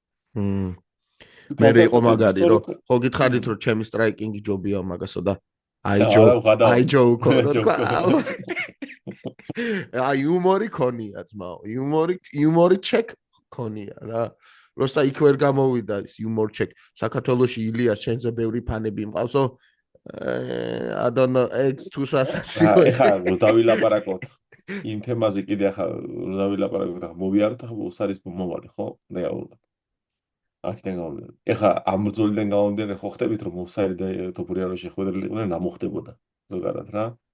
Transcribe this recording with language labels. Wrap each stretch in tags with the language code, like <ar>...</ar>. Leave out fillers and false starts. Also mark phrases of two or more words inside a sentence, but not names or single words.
<ka>მე იყო მაგარი რომ ხო გითხარით რომ ჩემი სტრაიკინგი ჯობია მაგასო და აი ჯოუკო რო თქვა აი იუმორი ქონია ძმაო იუმორი ჩეკ ქონია რა როსტა იქ ვერ გამოვიდა ის იუმორ ჩეკ საქართველოში ილიას შენზე ბევრი ფანები მყავსო</ka> <en>I don't know eggs to</en> <ka>სასაცილო ეხა რო დავილაპარაკოთ იმ თემაზე კიდე ახლა რო დავილაპარაკოთ ახლა მოვიაროთ ახლა უსარის მომავალი ხო რეალურად აქედან გამომდინარე. ეხა ამ ბრძოლიდან გამომდინარე ხო ხდებით რომ უსარი და თოფურია რო შეხვედრილი იყვნენ რა მოხდებოდა ზოგადად რა.</ka>